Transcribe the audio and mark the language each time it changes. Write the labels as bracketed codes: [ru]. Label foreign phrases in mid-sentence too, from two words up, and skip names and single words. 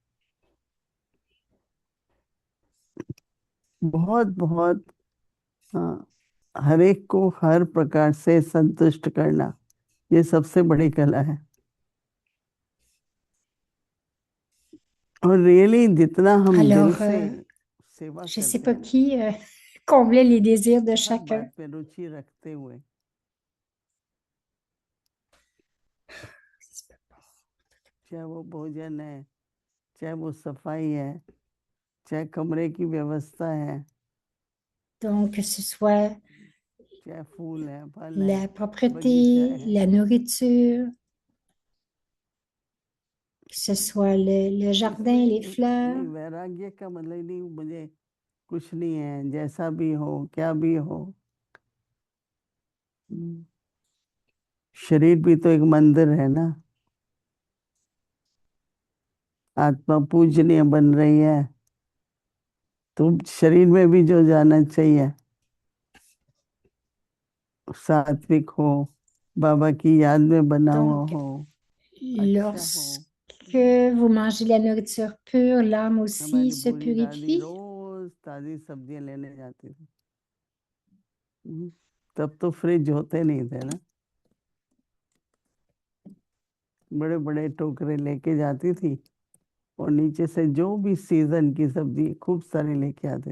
[hi] बहुत बहुत, हाँ, हर एक को हर प्रकार से संतुष्ट करना, ये सबसे बड़ी कला है। और रियली जितना हम दिल [fr] Alors, [hi] से सेवा [fr] je ne sais [hi] करते [fr] pas [hi] हैं ना, [fr] qui comblait les désirs de [hi] हर [fr] chacun. [hi] बात पे रुचि रखते हुए, चाहे वो भोजन है, चाहे वो सफाई है, चाहे कमरे की व्यवस्था है, [fr] Donc, que ce soit [hi] चाहे फूल है, फल है, [fr] la [hi] बगीचा [fr] propreté, [hi] है। [fr] la nourriture, que ce soit le jardin, [hi] इसमें [fr] les fleurs. [hi] नहीं, वैराग्य का मतलब नहीं मुझे कुछ नहीं है, जैसा भी हो, क्या भी हो। हम्म, शरीर भी तो एक मंदिर है ना। आत्मा पूजनीय बन रही है, तो शरीर में भी जो जाना चाहिए, सात्विक हो, बाबा की याद में बना हुआ [fr] Donc, [hi] हो, अच्छा हो। [fr] lorsque vous mangez la nourriture pure, l'âme aussi [hi] हमारी [fr] se [hi] बूढ़ी दादी [fr] purifie. [hi] रोज ताजी सब्जियां लेने जाती थी। तब तो फ्रिज होते नहीं थे ना, बड़े बड़े टोकरे लेके जाती थी, और नीचे से जो भी सीजन की सब्जी खूब सारी लेके आते थे।